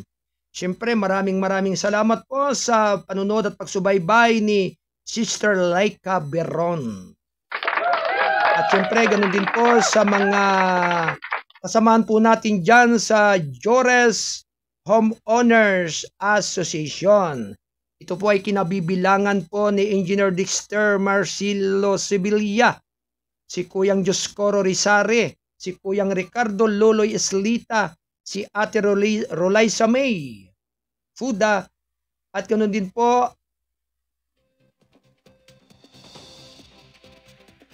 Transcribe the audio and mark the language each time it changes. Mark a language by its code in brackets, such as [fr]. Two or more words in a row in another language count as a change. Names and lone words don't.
[tl] Siyempre, maraming salamat po sa panunod at pagsubaybay ni Sister Laika Beron. At siyempre, ganun din po sa mga kasamahan po natin dyan sa Jores Homeowners Association. Ito po ay kinabibilangan po ni Engineer Dexter Marcelo Sevilla, si Kuyang Dioscoro Rizare, si Kuyang Ricardo Loloy Eslita, si Ate Rolaiza May Fuda, at ganoon din po